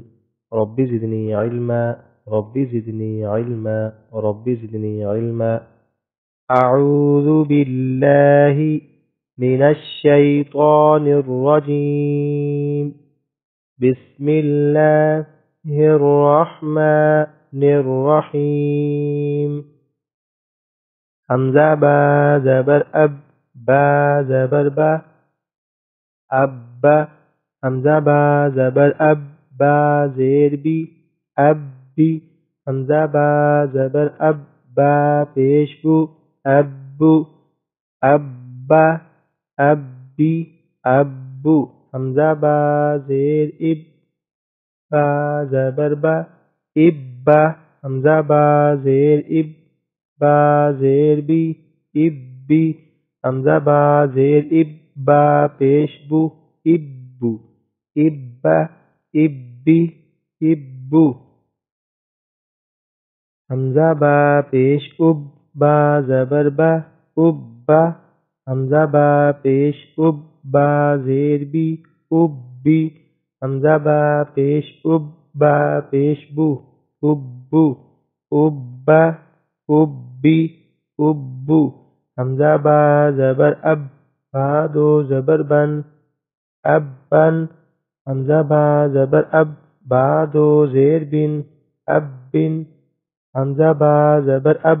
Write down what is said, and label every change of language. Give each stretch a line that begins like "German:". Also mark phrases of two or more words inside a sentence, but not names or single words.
Arabic: رب زدني علما رب زدني علما رب زدني علما. أعوذ بالله من الشيطان الرجيم. بسم الله الرحمن الرحيم.
Urdu: حمزہ با زبر اب با زبر با اب حمزہ با زبر اب با زیر بی اب بی حمزہ با زبر اب با پیش بو ابو ابا ابی ابو حمزہ با زیر اب با زبر با ابا حمزہ با زیر اب با زیر بی ابی حمزہ با زیر اب با پیش بو ابو ابا ابی ابو حمزہ با پیش اب با زبر با ابا حمزہ با پیش اب با زیر بی ابی حمزہ با پیش اب با پیش بو ابو ابا ابی ابو حمزہ با زبر اب با دو زبر بن ابن حمزہ با زبر اب با دو زیر بن ابن حمزہ با زبر اب